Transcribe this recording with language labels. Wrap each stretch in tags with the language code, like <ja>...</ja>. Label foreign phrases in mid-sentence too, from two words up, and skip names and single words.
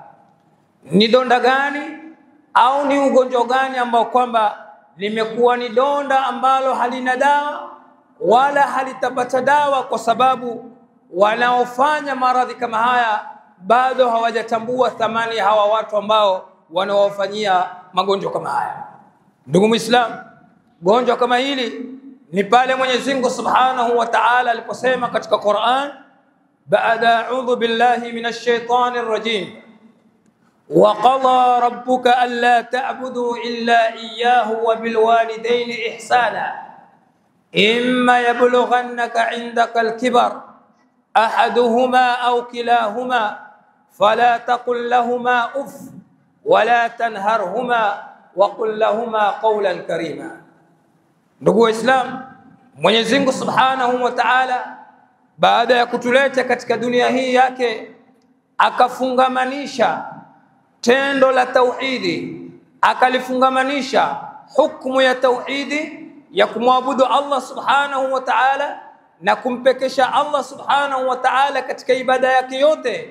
<sw>Ni donda gani au ni ugonjwa gani ambao kwamba limekuwa ni donda ambalo halina dawa wala halitapata dawa, kwa sababu wanaofanya maradhi kama haya bado hawajatambua thamani ya hawa watu ambao wanaowafanyia magonjwa kama haya. Ndugu Muislamu, gonjwa kama hili ni pale Mwenyezi Mungu</sw> <ar>سبحانه وتعالى</ar> <sw>aliposema katika Qur'an: baada</sw> <ar>أعوذ بالله من الشيطان الرجيم, وقضى ربك ألا تعبدوا إلا إياه وبالوالدين إحسانا إما يبلغن عندك الكبر أحدهما أو كلاهما فلا تقل لهما أف ولا تنهرهما وقل لهما قولا كريما.</ar> <sw>Ndugu Waislamu, Mwenyezi Mungu</sw> <ar>سبحانه وتعالى</ar> <sw>baada ya kutuleta katika dunia hii yake akafungamanisha tendo la tauhidi, akalifungamanisha hukumu ya tauhidi ya kumwabudu Allah</sw> <ar>سبحانه وتعالى</ar> <sw>na kumpekesha Allah</sw> <ar>سبحانه وتعالى</ar> <sw>katika ibada yake yote.</sw>